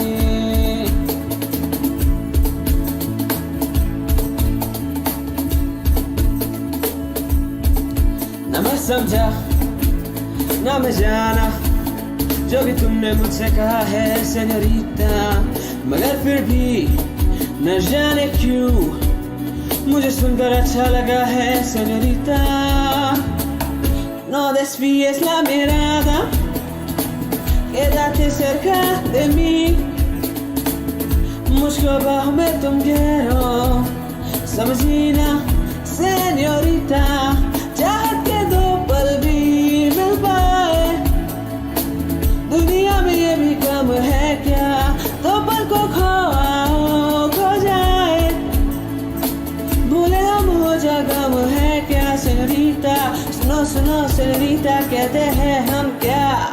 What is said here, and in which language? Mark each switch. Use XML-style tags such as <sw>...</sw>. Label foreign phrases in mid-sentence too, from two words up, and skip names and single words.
<hi>न मैं समझा ना मैं जाना जो भी तुमने मुझसे कहा है सेनोरिटा, मगर फिर भी न जाने क्यों मुझे सुनकर अच्छा लगा है सेनोरिटा।</hi> <es>No desvíes la mirada, quédate cerca de mí,</es> <hi>मुझको बाहों में तुम घेरो, समझी ना सेनोरिटा, चाहत के 2 पल भी मिल पाए, दुनिया में ये भी कम है क्या, 2 पल को खोओ खो जाए, भूले हम हो जा गम है क्या सेनोरिटा, सुनो सुनो सेनोरिटा कहते हैं हम क्या।</hi>